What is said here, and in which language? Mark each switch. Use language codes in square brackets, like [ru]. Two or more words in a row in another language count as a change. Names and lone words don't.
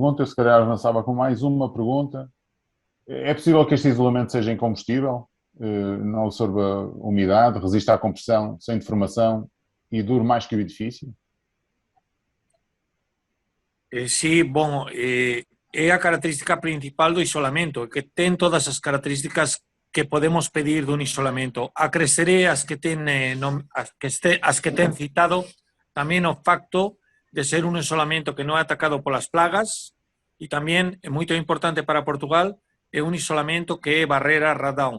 [pt] Eu se calhar avançava com mais uma pergunta. É possível que este isolamento seja incombustível, não absorva umidade, resista à compressão, sem deformação e dure mais que o edifício? Sí, bom, é a característica principal do isolamento, que tem todas as características que podemos pedir dun isolamento. [gl] Acresceré as que ten citado, tamén o facto de ser un isolamento que non é atacado polas plagas e tamén, é moito importante para Portugal, é un isolamento que é barrera radon.